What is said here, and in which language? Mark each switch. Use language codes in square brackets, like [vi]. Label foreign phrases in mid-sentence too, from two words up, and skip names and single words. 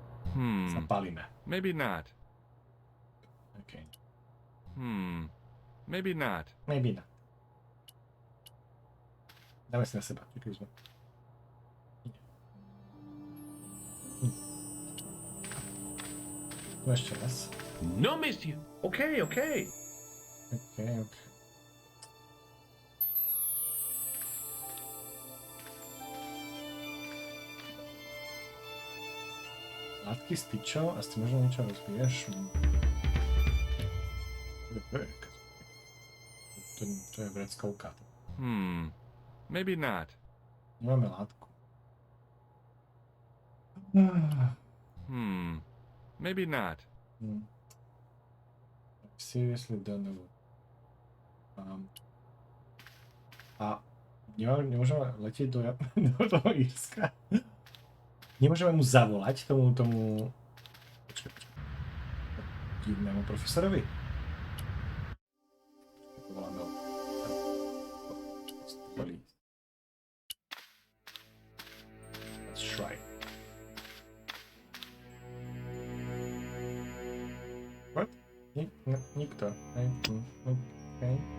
[sk] Zapálime. [en] Maybe not. Okay. Maybe not. Maybe not. [sk] Dáme si na seba. Čakaj, sme. No ešte raz. No, monsieur. [en] Okay, okay. Okay. [sk] Látky s tyčou a s tým možno niečo rozbiješ. To je vreckovka. [en] Maybe not. [sk] Nemáme látku. [en] Maybe not. Seriously don't know. [sk] A nemôžeme letieť do toho Írska. Nemôžeme mu zavolať tomu divnému profesorovi. Voláme ho. [en] Let's try. What? [sk] Nikto. Okay.